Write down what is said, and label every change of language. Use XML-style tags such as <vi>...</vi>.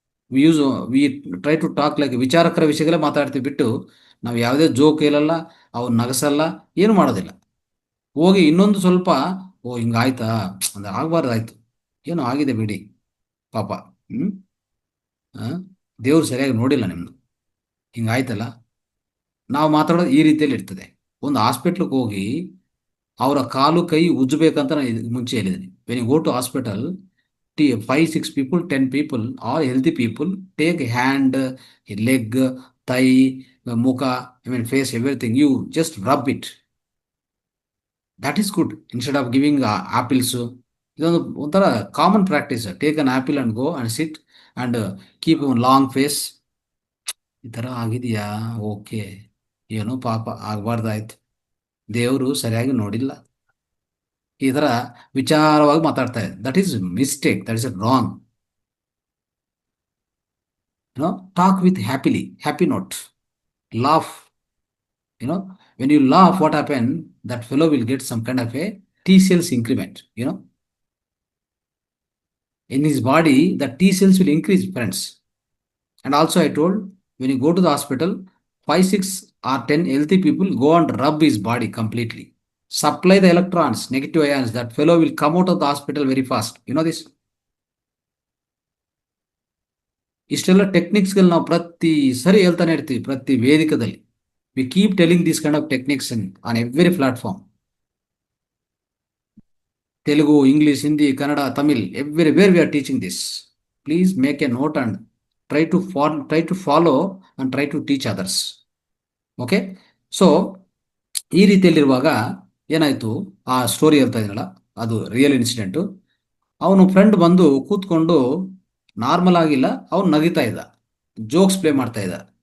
<en>We try to talk like</en> <kn>ವಿಚಾರಕರ ವಿಷಯಗಳೇ ಮಾತಾಡ್ತೀವಿ ಬಿಟ್ಟು ನಾವು ಯಾವುದೇ ಜೋಕ್ ಹೇಳಲ್ಲ, ಅವ್ರು ನಗಸಲ್ಲ, ಏನು ಮಾಡೋದಿಲ್ಲ. ಹೋಗಿ ಇನ್ನೊಂದು ಸ್ವಲ್ಪ, ಓ ಹಿಂಗಾಯ್ತಾ ಅಂದ್ರೆ ಆಗ್ಬಾರ್ದಾಯ್ತು, ಏನೋ ಆಗಿದೆ ಬಿಡಿ ಪಾಪ, ದೇವ್ರು ಸರಿಯಾಗಿ ನೋಡಿಲ್ಲ ನಿಮ್ದು, ಹಿಂಗಾಯ್ತಲ್ಲ. ನಾವು ಮಾತಾಡೋದು ಈ ರೀತಿಯಲ್ಲಿ ಇರ್ತದೆ. ಒಂದು ಹಾಸ್ಪಿಟ್ಲಿಗೆ ಹೋಗಿ ಅವರ ಕಾಲು ಕೈ ಉಜ್ಜಬೇಕಂತ ನಾನು ಮುಂಚೆ ಹೇಳಿದ್ದೀನಿ.</kn> <en>When you go to hospital, 5-6 people, 10 people, all healthy people, take hand, leg, thigh, ಮುಖ, face, everything. You just rub it. That is good. Instead of giving apples,</en> <kn>ಇದೊಂದು ಒಂಥರ common practice.</kn> <en>Take an apple and go and sit and keep long face.</en> <kn>ಈ ಥರ ಆಗಿದೆಯಾ, okay, ಏನೋ ಪಾಪ ಆಗಬಾರ್ದಾಯ್ತು, ದೇವರು ಸರಿಯಾಗಿ ನೋಡಿಲ್ಲ, ಈ ಥರ ವಿಚಾರವಾಗಿ ಮಾತಾಡ್ತಾ ಇದೆ.</kn> <en>That is mistake, that is wrong. Talk with happy note, laugh. When you laugh, what happen, that fellow will get some kind of a T cells increment. In his body, the T cells will increase, friends. And also I told, when you go to the hospital, 5, 6 or 10 healthy people go and rub his body completely. Supply the electrons, negative ions, that fellow will come out of the hospital very fast. You know this?</en> <kn>ಇಷ್ಟೆಲ್ಲ ಟೆಕ್ನಿಕ್ಸ್ಗಳು ನಾವು ಪ್ರತಿ ಸರಿ ಹೇಳ್ತಾನೆ ಇರ್ತೀವಿ, ಪ್ರತಿ ವೇದಿಕದಲ್ಲಿ.</kn> <en>We keep telling this kind of techniques on every platform. Telugu, English, Hindi, Kannada, Tamil, everywhere we are teaching this. Please make a note and try to follow and try to teach others.</en> <kn>Okay, so ಈ ರೀತಿಯಲ್ಲಿರುವಾಗ ಏನಾಯ್ತು, ಆ story ಹೇಳ್ತಾ ಇದೀನಲ್ಲ, ಅದು real incident. ಅವನು friend ಬಂದು ಕೂತ್ಕೊಂಡು normal ಆಗಿಲ್ಲ, ಅವನು ನಗಿತಾ ಇದ್ದ, ಜೋಕ್ಸ್ ಪ್ಲೇ ಮಾಡ್ತಾ ಇದ್ದ.</kn>